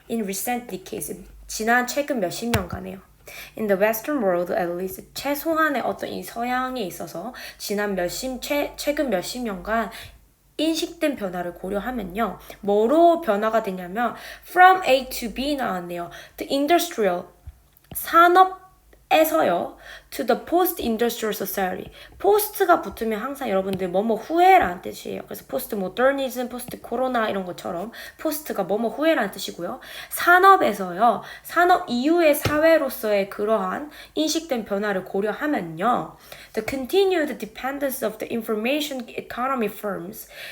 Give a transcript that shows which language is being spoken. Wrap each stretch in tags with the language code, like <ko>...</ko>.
<en>In recent decades,</en> <ko>지난 최근 몇십 년간에요.</ko> <en>In the Western world, at least,</en> <ko>최소한의 어떤 이 서양에 있어서 최근 몇십 년간 인식된 변화를 고려하면요. 뭐로 변화가 되냐면</ko> <en>from A to B</en> <ko>나왔네요.</ko> <en>The industrial,</en> <ko>산업에서요.</ko> <en>To the post-industrial society.</en> <ko>post가 붙으면 항상 여러분들 뭐뭐 후에라는 뜻이에요. 그래서 post-modernism, post-corona 이런 것처럼 post가 뭐뭐 후에라는 뜻이고요. 산업에서요. 산업 이후의 사회로서의 그러한 인식된 변화를 고려하면요.</ko> <en>The continued dependence of the information economy firms.</en>